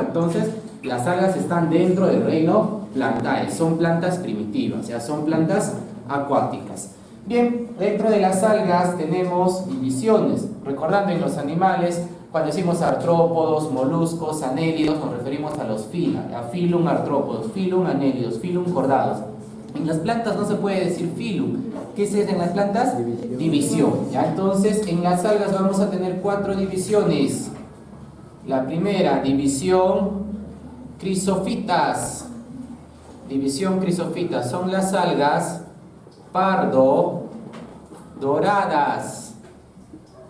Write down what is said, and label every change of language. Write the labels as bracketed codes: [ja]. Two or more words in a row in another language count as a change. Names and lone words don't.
[es] Entonces, las algas están dentro del reino plantae, son plantas primitivas, ya son plantas acuáticas. Bien, dentro de las algas tenemos divisiones. Recordando en los animales, cuando decimos artrópodos, moluscos, anélidos, nos referimos a los fila, a filum artrópodos, filum anélidos, filum cordados. En las plantas no se puede decir filum. ¿Qué es en las plantas? División. ¿Ya? Entonces, en las algas vamos a tener 4 divisiones. La primera, división crisofitas. División crisofitas son las algas pardo doradas.